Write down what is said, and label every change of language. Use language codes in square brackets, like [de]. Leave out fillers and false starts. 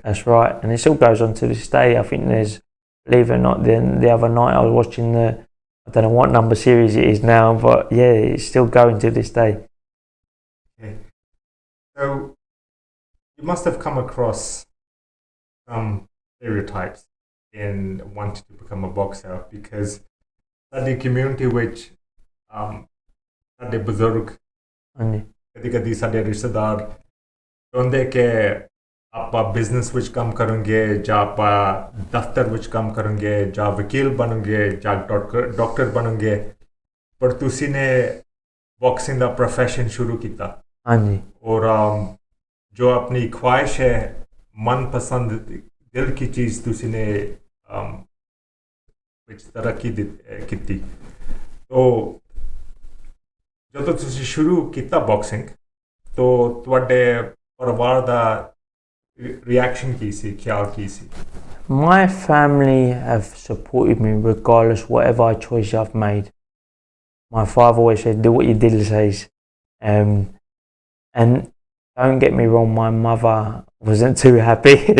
[en] That's right, and it still goes on to this day. I think there's, believe it or not, the other night I was watching I don't know what number series it is now, but yeah, it's still going to this day. Okay. So you must have come across some stereotypes in wanting to become a boxer, because [pa] ਸਾਡੀ community ਵਿੱਚ ਸਾਡੇ ਬਜ਼ੁਰਗ ਹਾਂਜੀ ਕਦੀ ਕਦੀ ਸਾਡੇ ਰਿਸ਼ਤੇਦਾਰ ਚਾਹੁੰਦੇ ਕਿ ਆਪਾਂ ਬਿਜ਼ਨਸ ਵਿੱਚ ਕੰਮ ਕਰਾਂਗੇ ਜਾਂ ਆਪਾਂ ਦਫ਼ਤਰ ਵਿੱਚ ਕੰਮ ਕਰਾਂਗੇ ਜਾਂ ਵਕੀਲ ਬਣਾਂਗੇ ਜਾਂ ਡਾਕਟਰ ਬਣਾਂਗੇ ਪਰ ਤੁਸੀਂ ਨੇ ਬਾਕਸਿੰਗ ਦਾ ਪ੍ਰੋਫੈਸ਼ਨ ਸ਼ੁਰੂ ਕੀਤਾ ਹਾਂਜੀ और जो अपनी ख्वाहिश है मनपसंद दिल की चीज़ तुसी ने ਵਿੱਚ ਤਰੱਕੀ ਕੀਤੀ ਤੋ ਜਦੋਂ ਤੁਸੀਂ ਸ਼ੁਰੂ ਕੀਤਾ ਬਾਕਸਿੰਗ ਤੋ ਤੁਹਾਡੇ ਪਰਿਵਾਰ ਦਾ ਰਿਐਕਸ਼ਨ ਕੀ ਸੀ ਖਿਆਲ ਕੀ ਸੀ [en] My family have supported me regardless whatever choice I've made. My father always said, do what your diddle says. And don't get me wrong, my mother wasn't too happy.